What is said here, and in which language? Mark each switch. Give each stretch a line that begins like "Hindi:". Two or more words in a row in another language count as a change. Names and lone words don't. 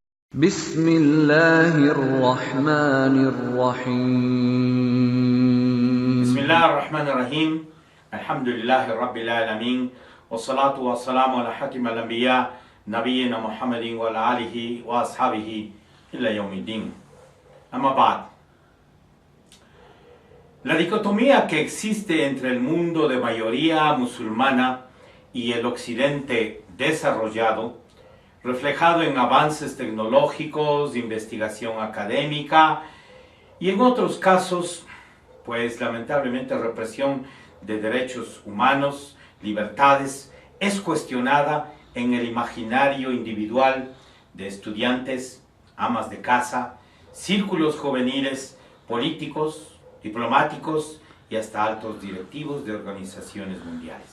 Arabic: بسم الله الرحمن الرحيم بسم الله الرحمن الرحيم الحمد لله رب العالمين والصلاة والسلام على حاتم الأنبياء نبينا محمد وعلى آله وأصحابه إلى يوم الدين. أما بعد,
Spanish: la dicotomía que existe entre el mundo de mayoría musulmana y el occidente desarrollado, reflejado en avances tecnológicos, investigación académica y en otros casos, pues lamentablemente represión de derechos humanos, libertades, es cuestionada en el imaginario individual de estudiantes, amas de casa, círculos juveniles, políticos, diplomáticos y hasta altos directivos de organizaciones mundiales.